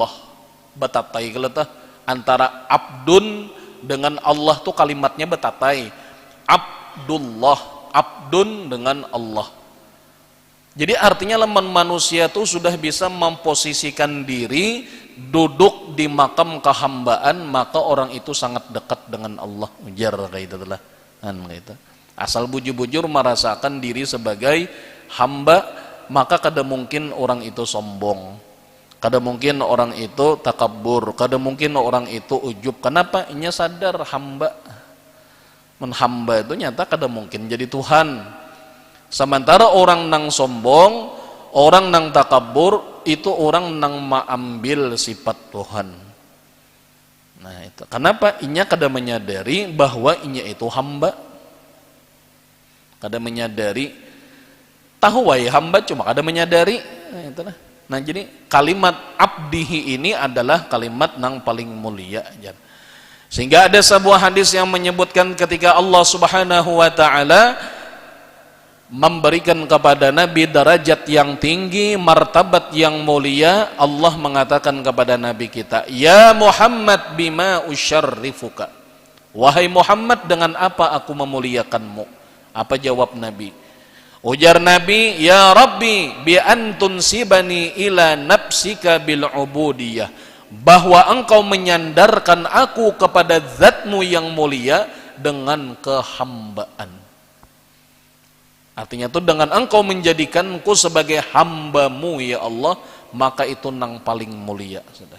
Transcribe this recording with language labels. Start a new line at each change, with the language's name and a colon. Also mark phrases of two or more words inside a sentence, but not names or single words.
Indonesian: Betatai keletah antara abdun dengan Allah tuh kalimatnya betatai. Abdullah, abdun dengan Allah. Jadi artinya leman manusia tuh sudah bisa memposisikan diri duduk di makam kehambaan, maka orang itu sangat dekat dengan Allah. Ujar kayak itu lah. Gitu. Asal bujur-bujur merasakan diri sebagai hamba, maka kada mungkin orang itu sombong, kada mungkin orang itu takabur, kada mungkin orang itu ujub. Kenapa? Inya sadar hamba, menhamba itu nyata kada mungkin jadi Tuhan. Sementara orang nang sombong, orang nang takabur, itu orang nang mengambil sifat Tuhan. Nah itu kenapa inya kada menyadari bahwa inya itu hamba, kada menyadari, tahu wae hamba cuma kada menyadari. Nah, itulah. Nah jadi kalimat abdihi ini adalah kalimat nang paling mulia. Sehingga ada sebuah hadis yang menyebutkan ketika
Arabic: الله سبحانه وتعالى
Indonesian: memberikan kepada Nabi derajat yang tinggi, martabat yang mulia, Allah mengatakan kepada Nabi kita,
Arabic: يا محمد بما أشرفك,
Indonesian: Wahai Muhammad, dengan apa aku memuliakanmu? Apa jawab Nabi? Ujar Nabi,
Arabic: يا ربي بأن تنسبني إلى نفسك بالعبودية,
Indonesian: bahwa engkau menyandarkan aku kepada zatmu yang mulia dengan kehambaan. Artinya itu dengan engkau menjadikanku sebagai hambamu ya Allah, maka itu nang paling mulia sudah.